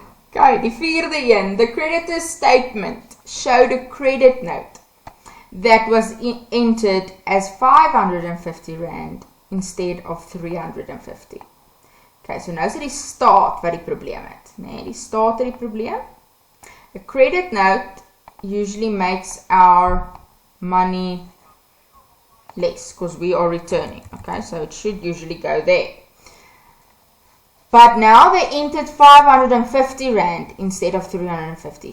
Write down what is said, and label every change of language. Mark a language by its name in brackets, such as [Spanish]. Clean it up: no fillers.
[English] Okay, [Afrikaans] die vierde een, [English] the creditor's statement showed a credit note that was entered as 550 rand instead of 350. [Afrikaans] Okay, so nou is dit die staat wat die probleem het. Nee, die staat het die probleem. [English] A credit note usually makes our money less because we are returning. Okay, so it should usually go there. But now they entered 550 rand instead of 350.